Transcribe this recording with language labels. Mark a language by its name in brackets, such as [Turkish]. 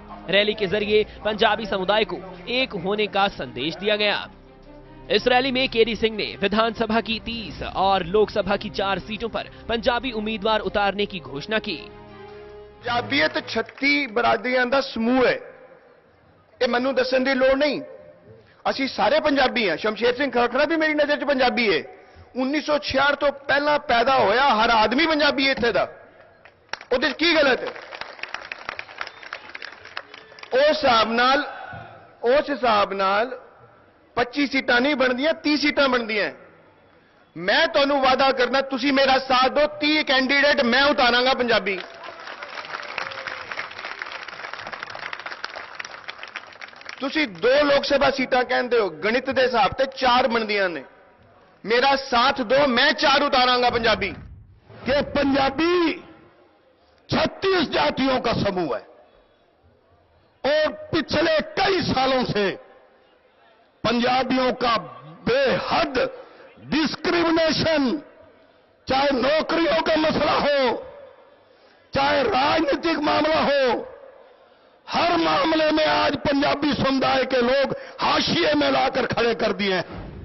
[Hindi] Rally के जरिए पंजाबी समुदाय को एक होने का संदेश दिया गया। इस रैली में केडी सिंह ने विधानसभा की 30 और लोकसभा की 4 सीटों पर पंजाबी उम्मीदवार उतारने की घोषणा की। [Punjabi] पंजाबीयत 36 बरादरियां दा समूह है, ये मैनू दसन दी लोड़ नहीं। ਅਸੀਂ ਸਾਰੇ ਪੰਜਾਬੀ ਹਾਂ। ਸ਼ਮਸ਼ੇਰ ਸਿੰਘ ਖਰਖੜਾ ਵੀ ਮੇਰੀ ਨਜ਼ਰ 'ਚ ਪੰਜਾਬੀ ਹੈ। 1966 ਤੋਂ ਪਹਿਲਾਂ ਪੈਦਾ ਹੋਇਆ ਹਰ ਆਦਮੀ ਪੰਜਾਬੀ ਇੱਥੇ ਦਾ, ਉਹਦੇ 'ਚ ਕੀ ਗਲਤ ਹੈ? ਉਸ ਹਿਸਾਬ ਨਾਲ 25 ਸੀਟਾਂ ਨਹੀਂ ਬਣਦੀਆਂ, 30 ਸੀਟਾਂ ਬਣਦੀਆਂ। ਮੈਂ ਤੁਹਾਨੂੰ ਵਾਅਦਾ ਕਰਨਾ, ਤੁਸੀਂ ਮੇਰਾ ਸਾਥ ਦਿਓ, 30 ਕੈਂਡੀਡੇਟ ਮੈਂ ਉਤਾਰਾਂਗਾ ਪੰਜਾਬੀ। ਤੁਸੀਂ 2 ਲੋਕ ਸਭਾ ਸੀਟਾਂ ਕਹਿੰਦੇ ਹੋ, ਗਣਿਤ ਦੇ ਹਿਸਾਬ ਤੇ 4 ਬਣਦੀਆਂ ਨੇ। मेरा साथ दो, मैं 4 उतारांगा पंजाबी। [Hindi] कि पंजाबी 36 जातियों का समूह है और पिछले कई सालों से पंजाबियों का बेहद डिस्क्रिमिनेशन, चाहे नौकरियों का मसला हो, चाहे राजनीतिक मामला हो, हर मामले में आज पंजाबी समुदाय के लोग हाशिए में लाकर खड़े कर दिए हैं।